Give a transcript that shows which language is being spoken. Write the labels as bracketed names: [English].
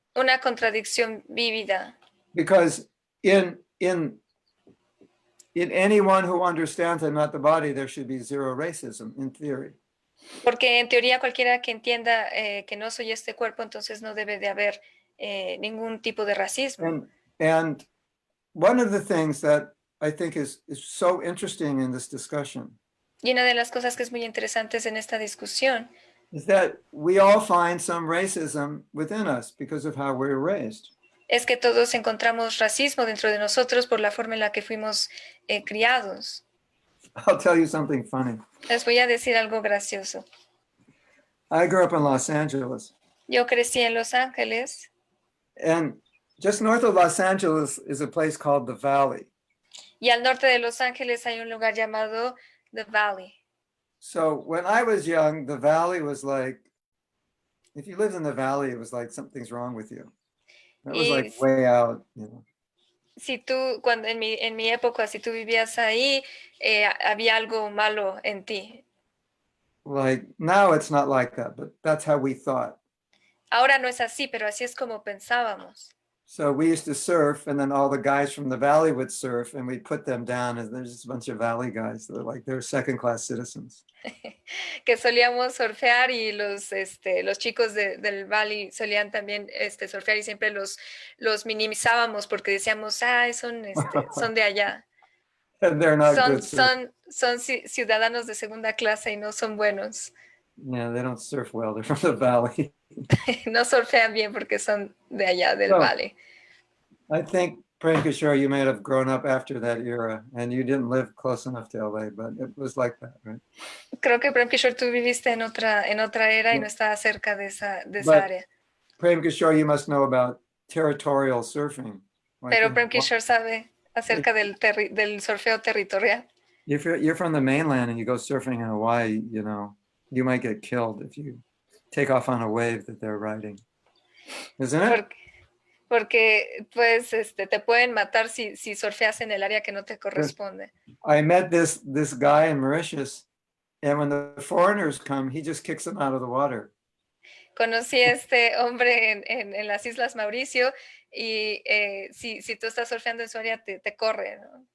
[Spanish] Una contradicción vívida. [English] Because in anyone who understands I'm not the body, there should be zero racism in theory. [Spanish] Porque en teoría cualquiera que entienda que no soy este cuerpo, entonces no debe de haber ningún tipo de racismo. [English] And one of the things that I think is so interesting in this discussion [Spanish] Y una de las cosas que es muy interesantes en esta discusión [English] is that we all find some racism within us because of how we're raised. [Spanish] es que todos encontramos racismo dentro de nosotros por la forma en la que fuimos criados. [English] I'll tell you something funny. [Spanish] Les voy a decir algo gracioso. [English] I grew up in Los Angeles. [Spanish] Yo crecí en Los Ángeles. [English] And just north of Los Angeles is a place called the Valley. [Spanish] Y al norte de Los Ángeles hay un lugar llamado The Valley. [English] So when I was young, the Valley was like, if you lived in the Valley, it was like something's wrong with you. That was like way out, you know. [Spanish] Si tú, cuando en mi época, si tú vivías ahí, había algo malo en ti. [English] Like now it's not like that, but that's how we thought. [Spanish] Ahora no es así, pero así es como pensábamos. [English] So we used to surf, and then all the guys from the Valley would surf, and we'd put them down, and there's just a bunch of Valley guys. They're second-class citizens. [Spanish] Que solíamos surfear y los chicos del Valley solían también surfear y siempre los minimizábamos porque decíamos, son de allá. [English] And they're not good surfers. [Spanish] Son ciudadanos de segunda clase y no son buenos. [English] Yeah, they don't surf well. They're from the Valley. [Spanish] No surfean bien porque son de allá, del Valley. [English] I think, Prem Kishore, you may have grown up after that era, and you didn't live close enough to LA, but it was like that, right? [Spanish] Creo que Prem Kishore, tú viviste en otra era y no estabas cerca de esa área. [English] Prem Kishore, you must know about territorial surfing. [Spanish] Pero Prem Kishore sabe acerca del surfeo territorial. [English] If you're from the mainland and you go surfing in Hawaii, you know, you might get killed if you take off on a wave that they're riding. Isn't it? [Spanish] Porque pues te pueden matar si surfeas en el área que no te corresponde. [English] I met this guy in Mauritius, and when the foreigners come, he just kicks them out of the water. [Spanish] Conocí a este hombre en las Islas Mauricio y si tú estás surfeando en su área te corre, ¿no?